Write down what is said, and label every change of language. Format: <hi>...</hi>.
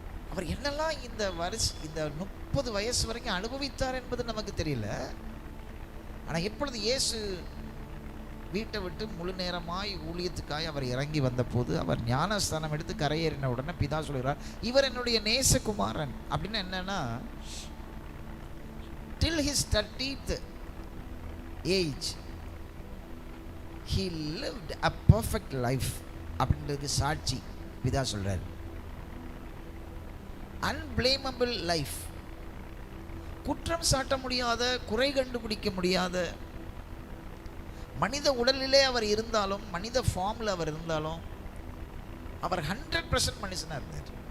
<ta>அவர் என்னெல்லாம் இந்த 30 வயசு வரைக்கும் அனுபவித்தார் என்பது நமக்கு தெரியல. ஆனால் எப்பொழுது இயேசு வீட்டை விட்டு முழு நேரமாய் ஊழியத்துக்காய் அவர் இறங்கி வந்தபோது, அவர் ஞானஸ்தானம் எடுத்து கரையேறின உடனே பிதா சொல்கிறார், இவர் என்னுடைய நேசகுமாரன். அப்படின்னு என்னன்னா,</ta> <en>till his 30th age he lived a perfect life</en> <ta>அப்படின்றதுக்கு சாட்சி பிதா சொல்றார்.</ta> <en>unblameable life,</en> <ta>குற்றம் சாட்ட முடியாத, குறை கண்டுபிடிக்க முடியாத, மனித உடலிலே அவர் இருந்தாலும், மனித ஃபார்மில் அவர் இருந்தாலும், அவர் 100% மனுஷனாக இருந்தார்.</ta>